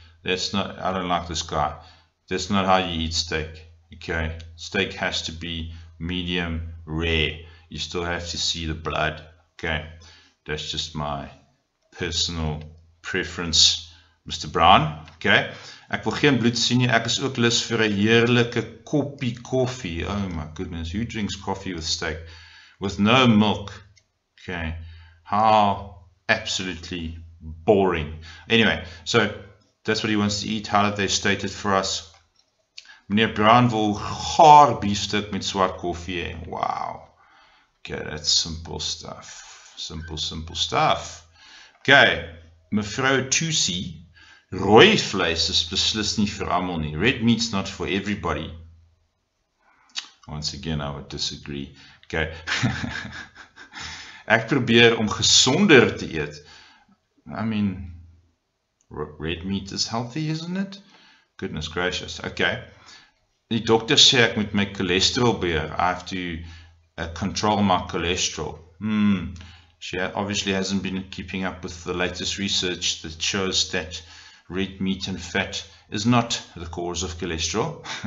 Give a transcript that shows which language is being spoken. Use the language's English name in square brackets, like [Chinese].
[English] That's not, I don't like this guy. That's not how you eat steak. Okay, steak has to be medium rare. You still have to see the blood. Okay, that's just my personal preference, Mr. [Afrikaans] Brown. Okay, ek wil geen bloed sien nie. Ek is ook lus vir 'n heerlike koppie koffie. [English] Oh my goodness, who drinks coffee with steak? With no milk. Okay, how absolutely boring. Anyway, so that's what he wants to eat. How did they state it for us? [Afrikaans] Meneer Brown wil gaar beefsteak met swart koffie hê. [English] Wow. Okay, that's simple stuff. Simple stuff. [Afrikaans] Okay, mevrou Tusi, rooi vleis is beslis nie vir almal nie. [English] Red meat's not for everybody. Once again, I would disagree. Okay. [Afrikaans] Ek probeer om gesonder te eet. [English] I mean, red meat is healthy, isn't it? Goodness gracious. Okay. [Afrikaans] Die dokter sê ek moet my cholesterol beheer. [English] I have to control my cholesterol. She obviously hasn't been keeping up with the latest research that shows that red meat and fat is not the cause of cholesterol.